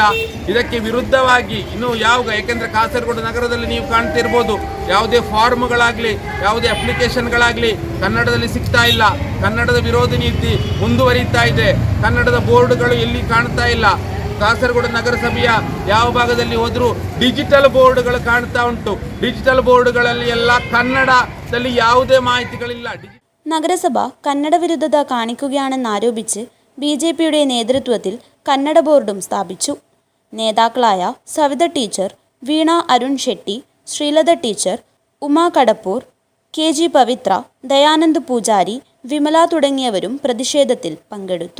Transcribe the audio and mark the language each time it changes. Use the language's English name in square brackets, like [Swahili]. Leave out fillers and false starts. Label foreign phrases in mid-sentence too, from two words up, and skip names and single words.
[Kannada] ಇದಕ್ಕೆ ವಿರುದ್ಧವಾಗಿ ಇನ್ನೂ ಯಾಕೆಂದರೆ ಕಾಸರಗೋಡು ನಗರದಲ್ಲಿ ನೀವು ಕಾಣ್ತಿರ್ಬೋದು, ಯಾವುದೇ ಫಾರ್ಮ್ಗಳಾಗಲಿ ಯಾವುದೇ ಅಪ್ಲಿಕೇಶನ್ಗಳಾಗಲಿ ಕನ್ನಡದಲ್ಲಿ ಸಿಗ್ತಾ ಇಲ್ಲ. ಕನ್ನಡದ ವಿರೋಧ ನೀತಿ ಮುಂದುವರಿತಾ ಇದೆ. ಕನ್ನಡದ ಬೋರ್ಡುಗಳು ಎಲ್ಲಿ ಕಾಣ್ತಾ ಇಲ್ಲ. ಕಾಸರಗೋಡು ನಗರಸಭೆಯ ಯಾವ ಭಾಗದಲ್ಲಿ ಹೋದರೂ [English] digital boards [Kannada] ಕಾಣ್ತಾ ಉಂಟು. [English] digital boards [Kannada] ಎಲ್ಲ ಕನ್ನಡದಲ್ಲಿ ಯಾವುದೇ ಮಾಹಿತಿಗಳಿಲ್ಲ. [Malayalam] നഗരസഭ കന്നഡ വിരുദ്ധത കാണിക്കുകയാണെന്നാരോപിച്ച് BJPയുടെ നേതൃത്വത്തിൽ കന്നഡ ബോർഡും സ്ഥാപിച്ചു. നേതാക്കളായ സവിത ടീച്ചർ, വീണ അരുൺ ഷെട്ടി, ശ്രീലത ടീച്ചർ, ഉമാ കടപ്പൂർ, KG പവിത്ര, ദയാനന്ദ് പൂജാരി, വിമല തുടങ്ങിയവരും പ്രതിഷേധത്തിൽ പങ്കെടുത്തു.